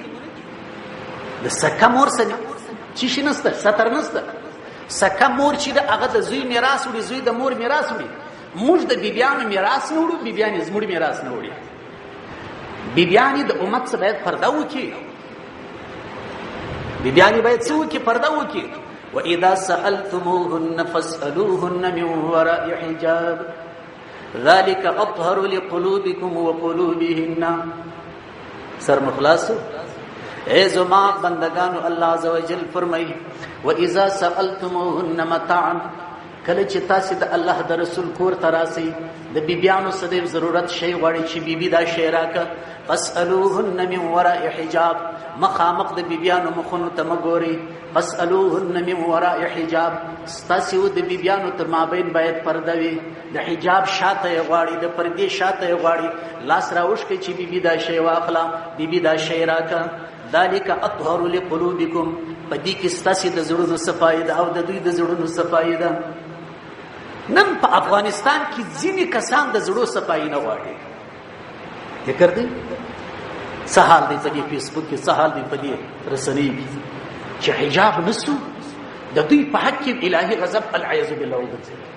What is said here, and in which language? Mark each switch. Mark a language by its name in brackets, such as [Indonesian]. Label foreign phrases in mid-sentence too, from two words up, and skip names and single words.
[Pashto] د سکه مور څه چې شي نشته، ستر نشته. سکه مور چې د هغه د زوی میراث وړي، زوی د مور میراث وړي. موږ د بیبیانو میراث نه وړو، بیبیانې زموږ میراث نه وړي. بیبیانې د امت څخه باید پرده وکړي. بیبیانې باید څه وکړي؟ پرده وکړي. [Arabic] وَإِذَا سَأَلْتُمُوهُنَّ فَاسْأَلُوهُنَّ مِنْ وَرَاءِ حِجَابٍ ذَلِكَ أَطْهَرُ لِقُلُوبِكُمْ وَقُلُوبِهِنَّ. [Pashto] سر مخلاصو. اے زما بندگانو، الله [Arabic] عز وجل [Pashto] فرمایي: [Arabic] وَإِذَا سَأَلْتُمُوهُنَّ مَتَاعًا. [Pashto] کله چې تاسو د الله د رسول کور ته راسئ د بیبیانو څه ضرورت شی غواړي چې بیبي دا شی راکړه [Arabic] فاسألوهن من وراء حجاب [Pashto] مخامخ د بیبیانو مخونو ته مګورئ [Arabic] فاسألوهن من وراء حجاب [Pashto] ستاسو د بیبیانو تر مابین باید پرده وي د حجاب شاته یې غواړي د پردې شاته یې غواړي لاس راوښکئ چې بیبي دا شی واخله بیبي دا شی راکړه [Arabic] ذلك اطهر لقلوبكم [Pashto] پدې کې ستاسو د زړونو صفایي ده او د دوی د زړونو صفایي ده نن په افغانستان کې ځینې کسان د زړو صفایي نه غواړي ذکر دی سهال دی په دې فیسبوک کې سهال دی په دې رسنۍ کې چې حجاب نسو د دوی په حق کې الهي غضب [Arabic] العیاذ بالله [Pashto] وګرځي